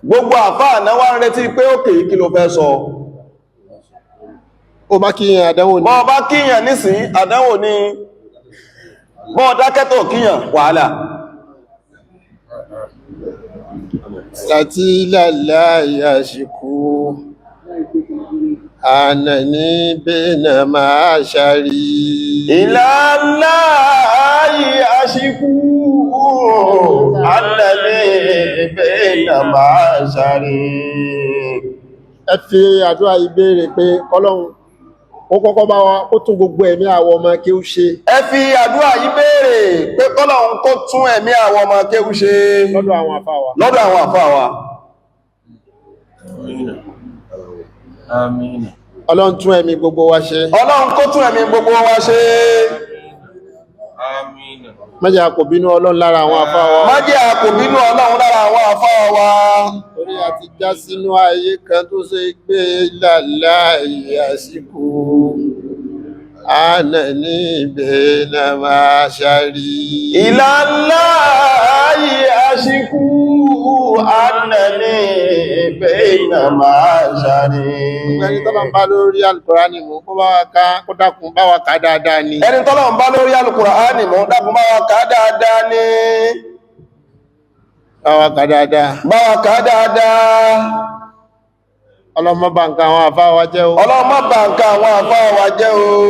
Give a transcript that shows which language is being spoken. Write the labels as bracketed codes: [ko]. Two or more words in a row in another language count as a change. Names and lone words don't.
[yo] Gbogbo àfáà náà wá ń retí pé, "Okay, kí ló fẹ́ sọ?" Ó bá kíyàn, àdánwò ni. Bọ́ ọ bá kíyàn nísìn, àdánwò ni. Bọ́ ọ dákẹ́ tó kíyàn, wàhálà. Sàtìlálá yàṣìkú. [ar] أنني بين معشري. إلى الله أشكو أنني بين معشري. [yo] Ẹ fi àdúrà yìí béèrè pé Ọlọ́run, ó kọ́kọ́ bá wa, ó tún gbogbo ẹ̀mí àwọn ọmọ kéwú ṣe. Ẹ fi àdúrà yìí béèrè pé k'Ọlọ́run kó tún ẹ̀mí àwọn ọmọ kéwú ṣe. Lọ́dọ̀ àwọn àfáà wa. Lọ́dọ̀ àwọn àfáà wa. Àmín. Àmín. Ọlọ́run tún ẹ̀mí gbogbo wa ṣe. Ọlọ́run kó tún ẹ̀mí gbogbo wa ṣe. Àmín. Má jẹ́ a kò bínú Ọlọ́run lára àwọn àfáà wa. Má jẹ́ a kò bínú Ọlọ́run lára àwọn àfáà wa. Torí a ti já sínú ayé kan tó ṣe pé lálá ìyàsíkò. [ar] أنني بين معشري. إلى الله أشكو أنني بين معشري. [yo] Ẹni tọ́lọ́run bá lórí Al-Qur'ani mú, kó bá wa ká, kó dákun bá wa ká dáadáa ni. Ẹni tọ́lọ́run bá lórí Al-Qur'ani mú, dákun bá wa ká dáadáa ni. Bá wa ká dáadáa. Bá wa ká dáadáa. Ọlọ́run má bà nǹkan àwọn àfáà wa jẹ́ o. Ọlọ́run má bà nǹkan àwọn àfáà wa jẹ́ o.